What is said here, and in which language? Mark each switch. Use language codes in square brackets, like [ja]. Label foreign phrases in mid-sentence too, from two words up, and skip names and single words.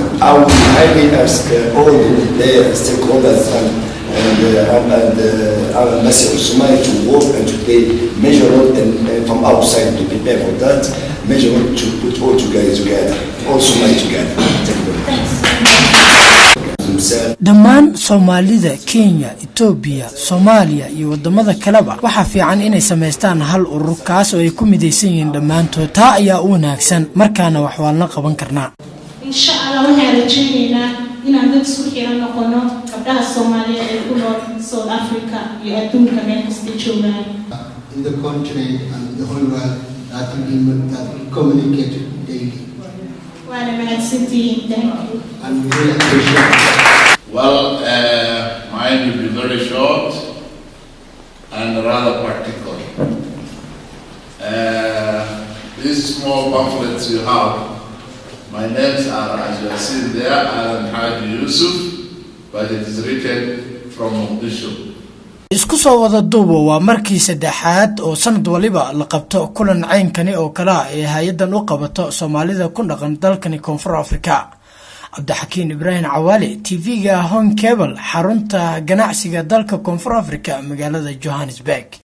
[en] I would highly ask all the stakeholders and our Ambassador of Somalia to work and to play major role and from outside to prepare for that major role to put all together, all Somalia together. Thank you very much. [so] dhammaan Soomaalida, Kenya, Ethiopia, Soomaaliya iyo wadamada kaleba waxa fiican inay sameystaan hal urur kaas oo ay ku midaysan yihiin dhammaantood. taa ayaa u wanaagsan markaana wax walna qaban karnaa. [ar] إن شاء الله [so] waxaan rajaynaynaa inaan dad isku xiran noqono gabdhaha Soomaaliyeed ee ku nool South Africa iyo adduunka meel kasta joogaan. [en] In the continent and the whole world that we communicate daily. [so] waana mahadsantihiin. [en] Thank you. And we really appreciate it. Well, mine will be very short and rather practical. These small pamphlets you have, my names are, as you have seen there, Alan Haji Yusuf, but it is written from Mogadishu. [so] isku soo wada duubo waa markii saddexaad oo sanad waliba la qabto kulan caynkani oo kala ee hay'adan u qabato Soomaalida ku dhaqan dalkani Koonfur Afrika. Abdixakiin Ibrahim Cawaale, TV-ga Home Cable, xarunta ganacsiga dalka Koonfur Afrika magaalada Johannesburg.